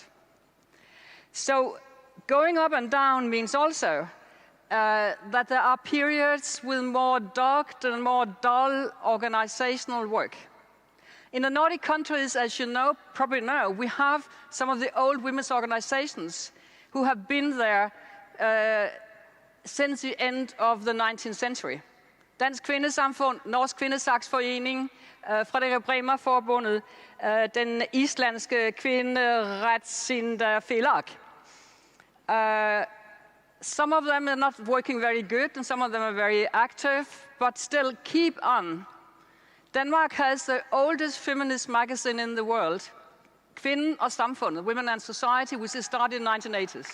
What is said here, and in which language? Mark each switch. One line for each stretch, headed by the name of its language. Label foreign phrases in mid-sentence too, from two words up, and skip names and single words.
English: So going up and down means also that there are periods with more dogged and more dull organizational work. In the Nordic countries, as you know, probably know, we have some of the old women's organizations who have been there since the end of the 19th century.
Danish: Dansk Kvindesamfund, Norsk Kvindesagsforening, Frederik Bremer-forbundet, den islandske kvinderetsinderfelag.
English: Some of them are not working very good, and some of them are very active, but still keep on. Denmark has the oldest feminist magazine in the world, Kvinden og Samfundet, Women and Society, which is started in the 1980s.